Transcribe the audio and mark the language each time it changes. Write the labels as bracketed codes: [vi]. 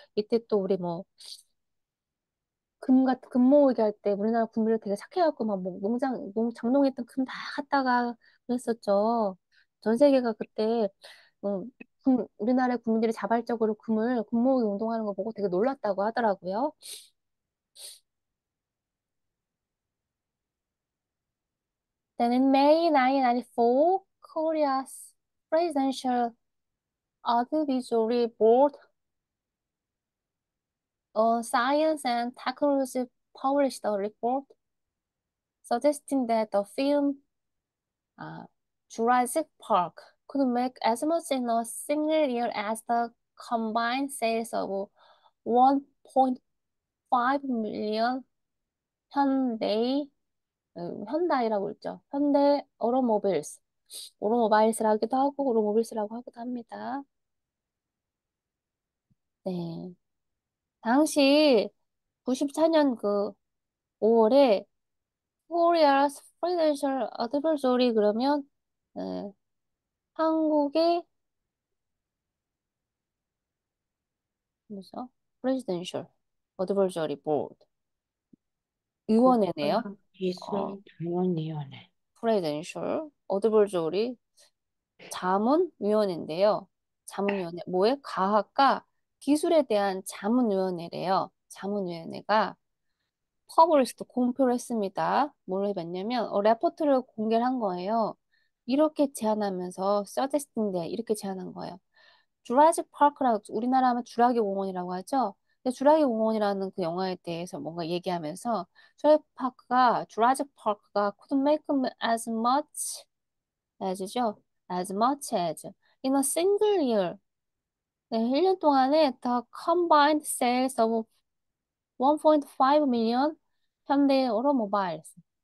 [ko] 이때 또 우리 뭐 금 모으기 할 때 우리나라 군비를 되게 착해갖고 막 뭐 장롱에 있던 금 다 갖다가 그랬었죠. 전 세계가 그때 우리나라의 국민들이 자발적으로 금 모으기 운동하는 거 보고 되게 놀랐다고 하더라고요. [en] Then in May 1994, Korea's Presidential Advisory Board on Science and Technology published a report suggesting that the film Uh, Jurassic Park could make as much in a single year as the combined sales of 1.5 million [ko] 현대이, 현다이라고 있죠. 현대 오토모빌스. 오토모바일스라기도 하고 오토모빌스라고 하기도 합니다. 네. 당시 94년 그 5월에 [en] Korea's Presidential Advisory [ko] 그러면 네, 한국의 뭐죠? Presidential Advisory Board 위원회네요. 어, 국가기술자문위원회, Presidential Advisory 자문위원회인데요. 자문위원회 뭐에? 과학과 기술에 대한 자문위원회래요. 자문위원회가 퍼블리시도 공표를 했습니다. 뭘 해봤냐면 레포트를 공개를 한 거예요. 이렇게 제안하면서 서제스팅데 이렇게 제안한 거예요. 주라식 파크라고 우리나라 하면 주라기 공원이라고 하죠. 근데 주라기 공원이라는 그 영화에 대해서 뭔가 얘기하면서 주라식 파크가 [en] couldn't make as much as [ko] 죠. [en] as much as in a single year. [ko] 네, 1년 동안에 [en] the combined sales of 1.5 million 현대 오토모바일스.